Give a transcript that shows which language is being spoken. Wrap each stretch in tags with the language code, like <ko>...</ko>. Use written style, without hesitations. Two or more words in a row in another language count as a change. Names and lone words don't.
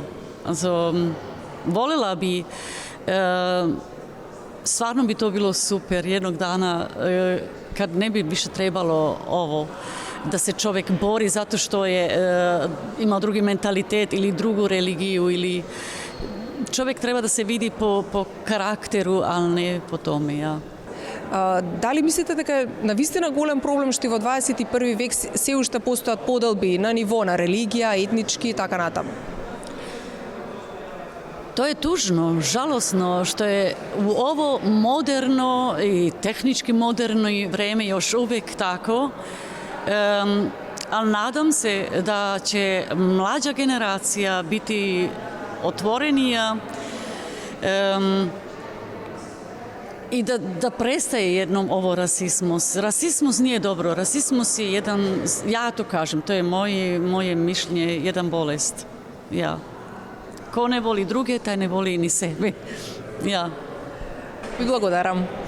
<bs>Voljela bi, stvarno bi to bilo super jednog dana kad ne bi više trebalo ovo, da se čovjek bori zato što ima drugi mentalitet ili drugu religiju ili čovjek treba da se vidi po karakteru, ali ne po tome, ja.</bs> <mk>Дали мислите дека е навистина голем проблем што и во 21 век се уште постојат поделби на ниво на религија, етнички и така натаму?</mk> <bs>To je tužno, žalosno što je u ovo moderno i tehnički moderno vreme još uvijek tako, ali nadam se da će mlađa generacija biti otvorenija i da prestaje jednom ovo rasizmus. Rasizmus nije dobro, rasizmus je jedan, ja to kažem, to je moje mišljenje, jedan bolest. Ja. Ko ne voli druge, taj ne voli ni sebe. Ja.</bs> <mk>Ви благодарам.</mk>